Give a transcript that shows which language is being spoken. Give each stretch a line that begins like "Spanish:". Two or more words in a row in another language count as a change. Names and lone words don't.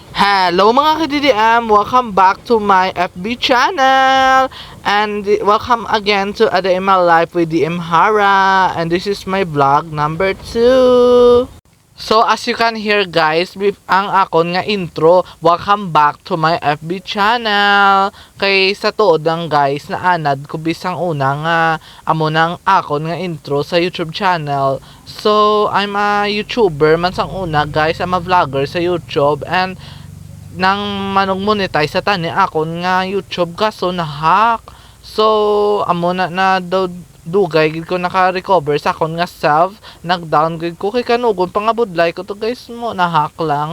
Hiligaynon: Hello mga ka-DDM!
English: Welcome back to my FB channel! And welcome again to A Day in My Life with DM Hara. And this is my vlog number 2. So as you can hear guys,
Hiligaynon: ang akon nga intro,
English: welcome back to my FB channel.
Hiligaynon: Kay sa tuod lang guys, naanad ko bisang una nga amo nang akon nga intro sa YouTube channel.
English: So I'm a YouTuber
Hiligaynon: man sang una guys,
English: I'm a vlogger
Hiligaynon: sa YouTube and nang monetize sa tani akon nga YouTube kaso na-hack. So amo na daw dugay gid ko naka-recover sa akon nga self, nag-downgrade ko kay kanugon pangabudlay ko to guys mo, na-hack lang.